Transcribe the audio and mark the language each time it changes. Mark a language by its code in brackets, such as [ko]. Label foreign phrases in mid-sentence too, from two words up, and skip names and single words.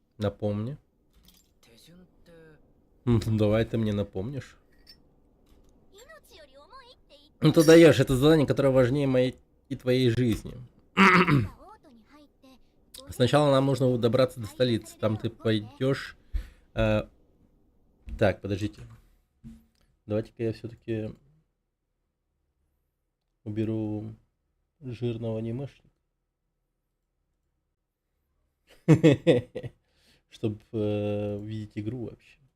[ru] Напомни. [ja] 手順って [ru] Давай ты мне напомнишь. [ja] 命より重いって言って [ru] Ну ты даешь, это задание, которое важнее моей и твоей жизни. [ja] たオートに入って [ru] Сначала нам нужно добраться до столицы. Там ты пойдешь. Так, подождите. Давайте-ка я все-таки уберу жирного анимешника. Чтобы видеть игру вообще.